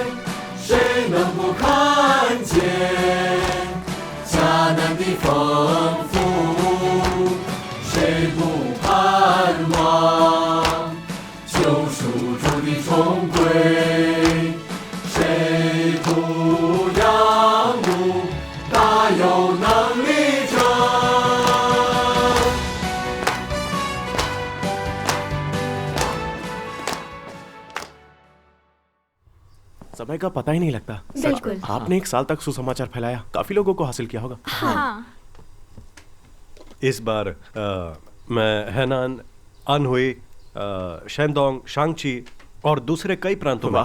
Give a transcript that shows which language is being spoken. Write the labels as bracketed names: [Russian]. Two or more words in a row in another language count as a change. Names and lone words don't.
[Chinese] 谁能不看见迦南的丰富？谁不盼望救赎主的重归？谁不仰慕大有能力者？ [Hindi] समय का पता ही नहीं लगता। बिल्कुल। आपने एक साल तक सुसमाचार फैलाया, काफी लोगों को हासिल किया होगा। हाँ। इस बार मैं हैनान, अनहुई, शेंडोंग, शांगची और दूसरे कई प्रांतों में